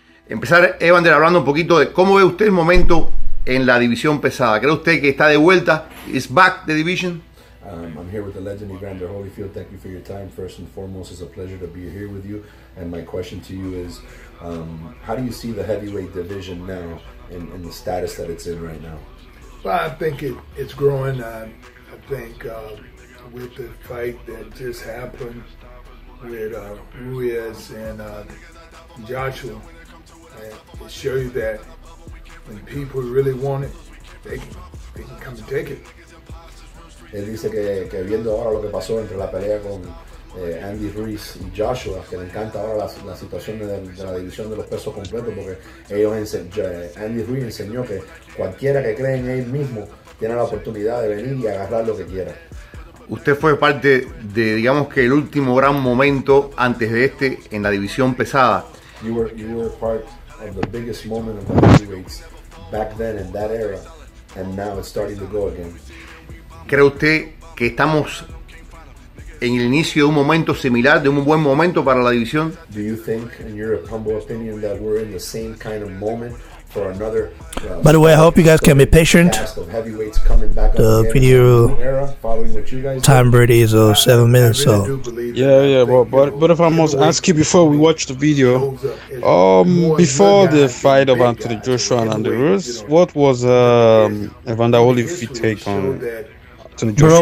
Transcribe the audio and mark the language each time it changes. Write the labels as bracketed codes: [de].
[es] Empezar, Evander, hablando un poquito de cómo ve usted el momento en la división pesada. ¿Cree usted que está de vuelta? [en] ¿Is back the division? I'm here with the legend Evander Holyfield. Thank you for your time. First and foremost, it's a pleasure to be here with you. And my question to you is, how do you see the heavyweight division now in the status that it's in right now? Well, I think it's growing. I think with the fight that just happened with Ruiz and Joshua, it shows you that when people really want it, they can come and take it. [es] Él dice que viendo ahora lo que pasó entre la pelea con Andy Ruiz y Joshua, que le encanta ahora la situación de la división de los pesos completos, porque Andy Ruiz enseñó que cualquiera que cree en él mismo tiene la oportunidad de venir y agarrar lo que quiera. Usted fue parte de, digamos que el último gran momento antes de este en la división pesada. [en] You were part of the biggest moment of the heavyweights back then in that era, and now it's starting to go again. [es] ¿Cree usted que estamos en el inicio de un momento similar, de un buen momento para la división? [en] Do you think, in your humble opinion, that we're in the same kind of moment for another? By the way, I hope you guys can be patient. The video time already is 7 minutes, so. Yeah, but if I must ask you before we watch the video, before the fight of Anthony Joshua and Andy Ruiz, what was Evander Holyfield's take on Anthony Joshua?